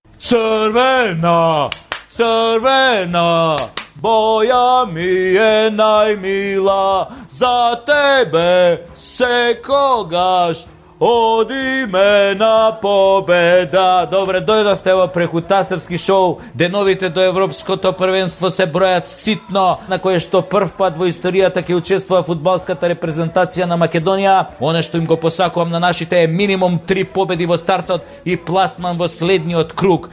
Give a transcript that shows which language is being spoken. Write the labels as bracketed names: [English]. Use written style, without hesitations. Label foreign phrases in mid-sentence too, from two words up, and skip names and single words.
[Macedonian] Црвена, црвена, боја ми е најмила, за тебе секогаш од имена победа. Добре, дојдовте во преку Тасевски шоу. Деновите до Европското првенство се бројат ситно, на кое што прв пат во историјата ќе учествува фудбалската репрезентација на Македонија. Оне што им го посакувам на нашите е минимум 3 победи во стартот и пласман во следниот круг.